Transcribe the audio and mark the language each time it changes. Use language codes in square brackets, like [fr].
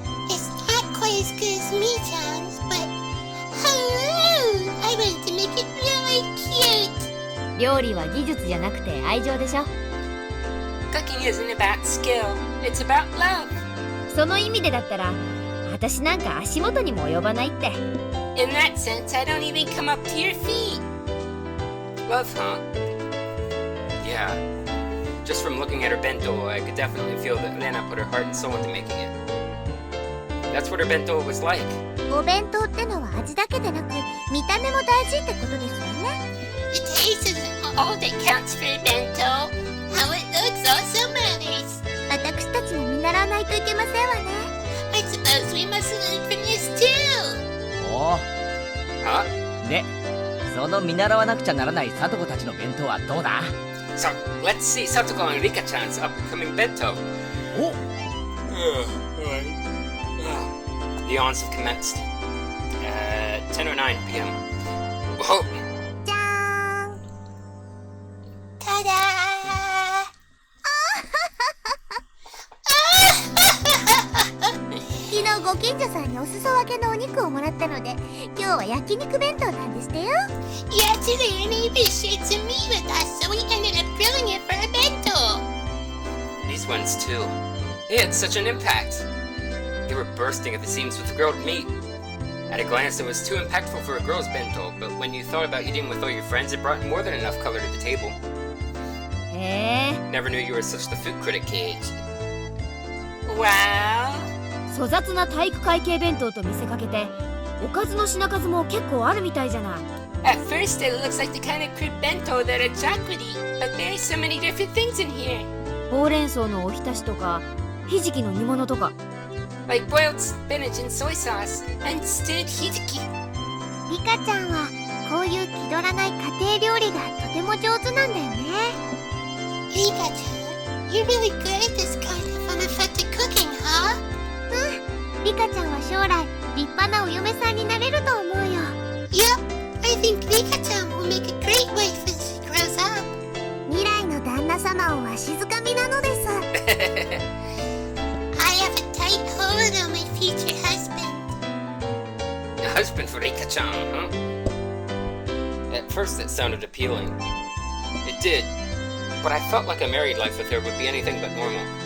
[en] It's not quite as good as me-chan's, but I wanted to make it really cute. [ja] 料理は技術じゃなくて愛情でしょ。 [en] Cooking isn't about skill, it's about love. [ja] その意味でだったら私なんか足元にも及ばないって。 [en] In that sense, I don't even come up to your feet. Love, huh? Yeah. Just from looking at her bento, I could definitely feel that Rena put her heart and soul into making it. That's what her bento was like. [ja] お弁当ってのは味だけでなく見た目も大事ってことですよね。 [en] The taste isn't all that counts for a bento. How it looks also matters. [ja] 私たちも見習わないといけませんわね。 [en] I suppose we must learn from this too. おお。 Huh? [ja] で、その見習わなくちゃならないサトコたちの弁当はどうだ？ [en] So, let's see Satoko and Rika-chan's upcoming bento. お。 The ons have commenced. 10:09 p.m. Whoa! じゃーん。 [ja] ただ昨日ご近所さんにお裾分けのお肉をもらったので今日は焼肉弁当なんですってよ。 [en] Yesterday, a neighbor shared some meat with us, so we ended up grilling it for a bento. These ones too. They had such an impact. They were bursting at the seams with grilled meat. At a glance, it was too impactful for a girl's bento, but when you thought about eating with all your friends, it brought more than enough color to the table. へえ。 Never knew you were such the food critic, Kei-Y. Wow. [ja] 粗雑な体育会系弁当と見せかけておかずの品数も結構あるみたいじゃない。 [en] At first, it looks like the kind of crude bento that a jack would eat, but there's so many different things in here. [ja] ほうれん草のおひたしとかひじきの煮物とか。 [en] Like boiled spinach and soy sauce, and stewed hijiki. [ja] リカちゃんはこういう気取らない家庭料理がとても上手なんだよね。 [en] リカちゃん、you're really good at this kind of unaffected cooking, huh? [ja] うん、リカちゃんは将来立派なお嫁さんになれると思うよ。 [en] Yep, I think リカちゃん will make a great wife when she grows up. [ja] 未来の旦那様をわしづかみなのです。 [en] I have a tight hold on my future husband. A husband for Rika-chan, huh? At first it sounded appealing. It did, but I felt like a married life with her would be anything but normal.